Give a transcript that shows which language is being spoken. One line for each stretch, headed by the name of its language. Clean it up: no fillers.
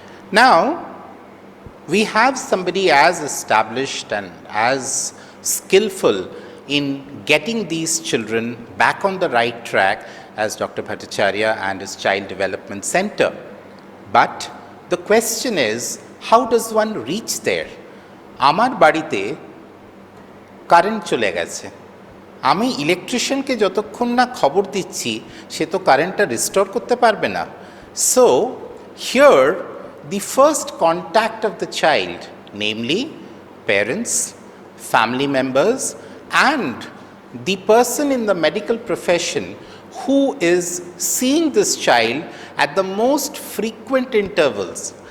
English: Now, we have somebody as established and as skillful in getting these children back on the right track as Dr. Bhattacharya and his Child Development Center. But the question is, how does one reach there?
Bangla: Amar barite current chole geche. আমি ইলেকট্রিশিয়ানকে যতক্ষণ না খবর দিচ্ছি সে তো কারেন্টটা restore করতে পারবে না।
English: So here the first contact of the child, namely parents, family members, and the person in the medical profession who is seeing this child at the most frequent intervals.